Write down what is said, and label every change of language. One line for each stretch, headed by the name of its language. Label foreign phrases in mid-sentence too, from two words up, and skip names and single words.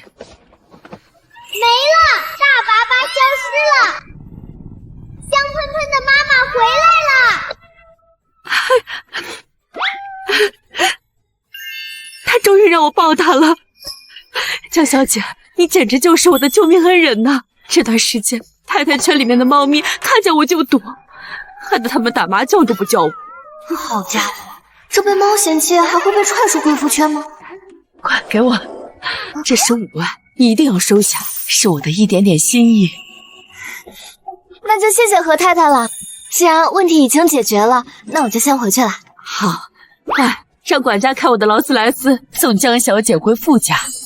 Chinese: 没了，大粑粑消失了，香喷喷的妈妈回来了。他终于让我抱他了，江小姐，你简直就是我的救命恩人呐！这段时间，太太圈里面的猫咪看見我就躲，害得他們打麻將都不叫我。好家伙，這被貓嫌棄還會被踹出貴婦圈嗎？快給我，這15萬你一定要收下，是我的一點點心意。那就謝謝何太太了。既然問題已經解決了，那我就先回去了。好，快讓管家開我的勞斯萊斯，送江小姐回傅家。